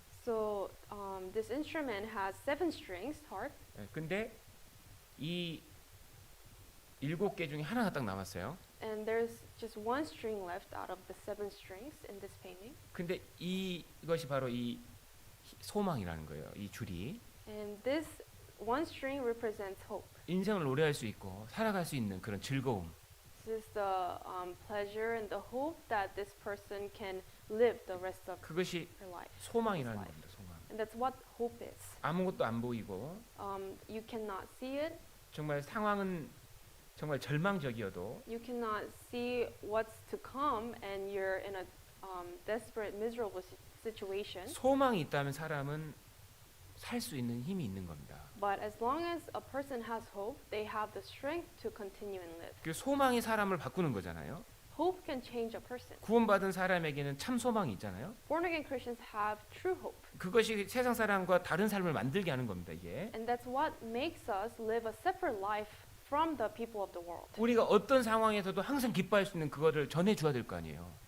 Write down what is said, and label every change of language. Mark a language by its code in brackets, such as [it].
[en] So this instrument has 7 strings, harp, [ko] 근데 이 7개 중에 하나가 딱 남았어요. [en] and there's just 1 string left out of the 7 strings in this painting. [ko] 근데 이것이 바로 이 소망이라는 거예요. 이 줄이 [en] And this 1 string represents hope. [ko] 인생을 노래할 수 있고 살아갈 수 있는 그런 즐거움. [en] This is the pleasure and the hope that this person can live the rest of [ko] 그것이 [en] her life. [ko] 소망이라는 [en] life. [ko] 겁니다. 소망. [en] And that's what hope is. [ko] 아무것도 안 보이고 [en] You cannot see it. [ko] 정말 상황은 정말 절망적이어도 [en] You cannot see what's to come, and you're in a desperate, miserable situation. [ko] 소망이 있다면 사람은 살 수 있는 힘이 있는 겁니다. [en] But as long as a person has hope, they have the strength to continue and live. [ko] 그 소망이 사람을 바꾸는 거잖아요. [en] Hope can change a person. [ko] 구원받은 사람에게는 참 소망이 있잖아요. [en] Born again Christians have true hope. [ko] 그것이 세상 사람과 다른 삶을 만들게 하는 겁니다. 이게 [en] And that's what makes us live a separate life from the people of the world. [ko] 우리가 어떤 상황에서도 항상 기뻐할 수 있는 그거를 전해 줘야 될 거 아니에요.